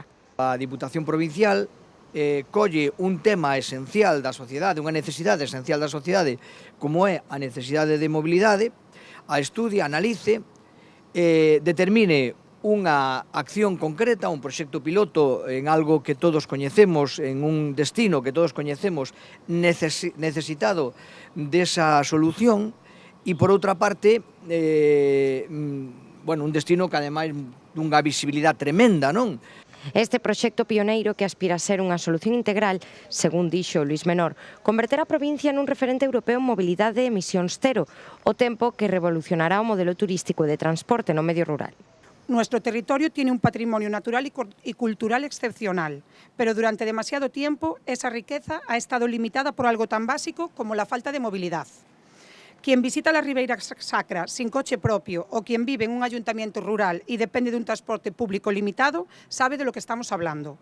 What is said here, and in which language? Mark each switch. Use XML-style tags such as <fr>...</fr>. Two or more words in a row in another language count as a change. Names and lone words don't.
<gl>A Diputación Provincial colle un tema esencial da sociedade, unha necesidade esencial da sociedade, como é a necesidade de mobilidade, a estudie, analice, determine unha acción concreta, un proxecto piloto en algo que todos coñecemos, en un destino que todos coñecemos necesitado desa solución e, por outra parte, un destino que ademais dunha visibilidade tremenda, non? Este proxecto pioneiro que aspira a ser unha solución integral, según dixo Luís Menor, converterá a provincia nun referente europeo en mobilidade e emisións cero, o tempo que revolucionará o modelo turístico e de transporte no medio rural.</gl> <es>Nuestro territorio tiene un patrimonio natural y cultural excepcional, pero durante demasiado tiempo esa riqueza ha estado limitada por algo tan básico como la falta de movilidad. Quien visita la Ribeira Sacra sin coche propio o quien vive en un ayuntamiento rural y depende de un transporte público limitado sabe de lo que estamos hablando.</es>